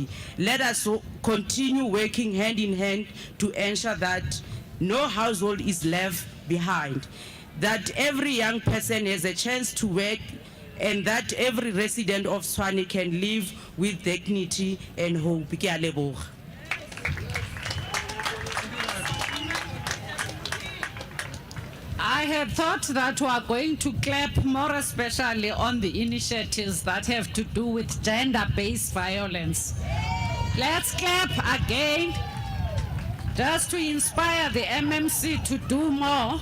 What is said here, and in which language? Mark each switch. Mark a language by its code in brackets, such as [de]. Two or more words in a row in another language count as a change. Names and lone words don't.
[en] Let us continue working hand in hand to ensure that no household is left behind, that every young person has a chance to work, and that every resident of Tshwane can live with dignity and hope. [nso] Ke a leboga. [en] I had thought that we are going to clap more especially on the initiatives that have to do with gender-based violence. Let's clap again, just to inspire the MMC to do more.